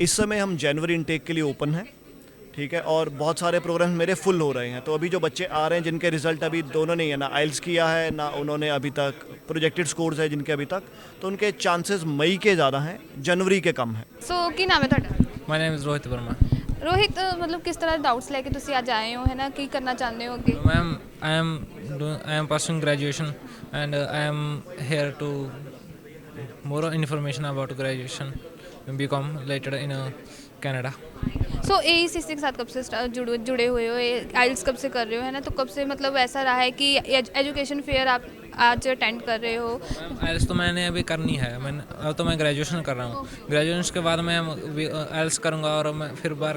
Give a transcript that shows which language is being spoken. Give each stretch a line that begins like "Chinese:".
Hindi: इस समय हम जनवरी इनटेक के लिए ओपन हैं, ठीक है, और बहुत सारे प्रोग्राम मेरे फुल हो रहे हैं। तो अभी जो बच्चे आ रहे हैं जिनके रिजल्ट अभी दोनों नहीं है, ना आइल्स किया है ना उन्होंने अभी तक प्रोजेक्टेड स्कोर्स है जिनके अभी तक, तो उनके चांसेस मई के ज़्यादा हैं, जनवरी के कम हैं।
Punjabi: ਸੋ ਕੀ ਨਾਮ ਹੈ ਤੁਹਾਡਾ?
English: My name is Rohit Verma.
Punjabi: Rohit ਮਤਲਬ ਕਿਸ ਤਰ੍ਹਾਂ ਦੇ ਡਾਊਟਸ ਲੈ ਕੇ ਤੁਸੀਂ ਅੱਜ ਆਏ ਹੋ ਹੈ ਨਾ, ਕੀ ਕਰਨਾ ਚਾਹੁੰਦੇ ਹੋ ਅੱਗੇ?
English: Ma'am, I am pursuing graduation and I am here to more information about graduation BCom later in Canada.
Hindi: So AECC के साथ कब से जुड़े हुए हो, आइल्स कब से कर रहे हो है ना, तो कब से मतलब ऐसा रहा है कि एजुकेशन फेयर आप आज अटेंड कर रहे हो? आइल्स तो मैंने अभी करनी है, अब तो मैं ग्रेजुएशन कर रहा हूँ। ग्रेजुएशन के बाद मैं आइल्स करूँगा और मैं फिर बार